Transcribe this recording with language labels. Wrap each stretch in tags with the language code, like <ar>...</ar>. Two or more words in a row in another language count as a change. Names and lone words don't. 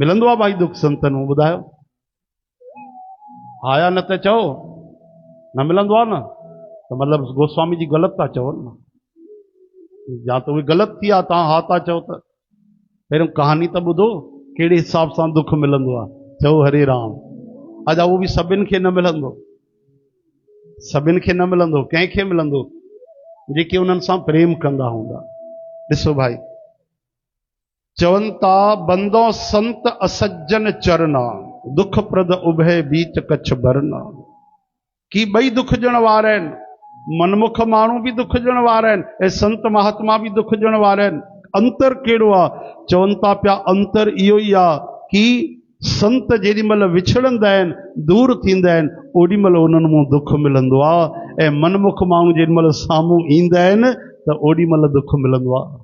<sd>मिलंदो आहे भाई दुख संतनि मां, ॿुधायो हा या न? त चओ न मिलंदो आहे न, त मतिलबु गोस्वामी जी ग़लति था चओ न, या त उहे ग़लति थी आहे, तव्हां हा था चओ त। पहिरियों कहानी त ॿुधो, कहिड़े हिसाब सां दुख मिलंदो आहे। चओ हरे राम। अॼु उहो बि सभिनि खे न मिलंदो, सभिनि खे न मिलंदो, कंहिंखे मिलंदो? जेके उन्हनि सां प्रेम कंदा हूंदा। ॾिसो भाई, चवनि था</sd> <awa>बंदो संत असज्जन चरना, दुख प्रद उभय बीच कच्छ भरना।</awa> <sd>कि ॿई दुख ॾियण वारा आहिनि, मनमुख माण्हू बि दुख ॾियण वारा आहिनि ऐं संत महात्मा बि दुख ॾियण वारा आहिनि। अंतर कहिड़ो आहे? चवनि था पिया अंतर इहो ई आहे कि संत जेॾी महिल विछड़ंदा आहिनि, दूर थींदा आहिनि, ओॾी महिल उन्हनि मां दुख मिलंदो आहे, ऐं मनमुख माण्हू जेॾी महिल साम्हूं ईंदा आहिनि त ओॾी महिल दुख मिलंदो आहे।</sd>